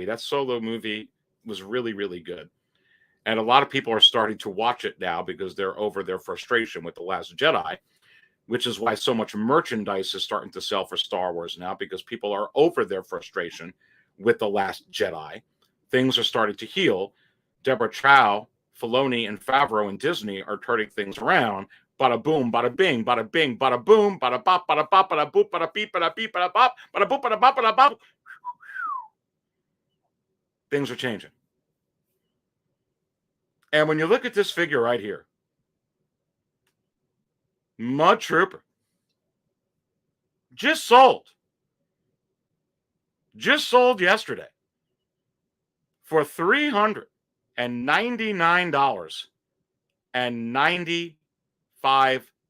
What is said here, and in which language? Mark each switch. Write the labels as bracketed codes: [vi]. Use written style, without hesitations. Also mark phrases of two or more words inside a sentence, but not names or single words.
[en] That Solo movie was really, really good. And a lot of people are starting to watch it now because they're over their frustration with The Last Jedi, which is why so much merchandise is starting to sell for Star Wars now, because people are over their frustration with The Last Jedi. Things are starting to heal. Deborah Chow, Filoni, and Favreau and Disney are turning things around. Bada boom, bada bing, bada bing, bada boom, bada bop, bada bop, bada boop, bada beep, bada beep, bada bop, bada boop, bada bop, bada bop. Things are changing. And when you look at this figure right here, Mud Trooper, just sold just sold yesterday for $399.95.